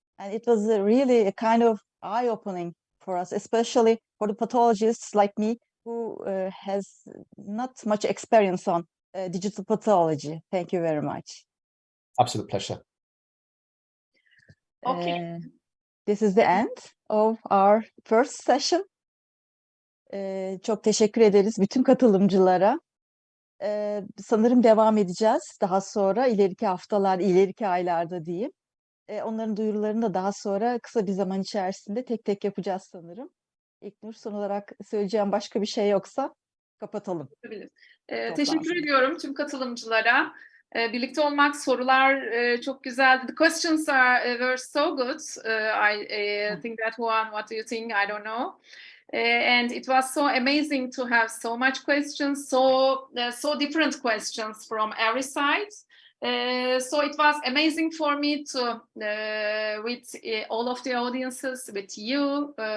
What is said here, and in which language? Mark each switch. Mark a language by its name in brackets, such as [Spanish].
[English] And it was really a kind of eye-opening for us, especially for the pathologists like me who has not much experience on digital pathology. Thank you very much. Absolute pleasure. Okay. This is the end of our first session. [Turkish] Çok teşekkür ederiz bütün katılımcılara. Sanırım devam edeceğiz daha sonra, ileriki haftalar, ileriki aylarda diyeyim. Onların duyurularını da daha sonra kısa bir zaman içerisinde tek tek yapacağız sanırım. İlknur, son olarak söyleyeceğim başka bir şey yoksa kapatalım. Teşekkür ediyorum tüm katılımcılara. Birlikte olmak, sorular çok güzeldi. [English] The questions were so good. I think that Juan, what do you think? I don't know. And it was so amazing to have so much questions, so different questions from every side. So it was amazing for me to with all of the audiences, with you.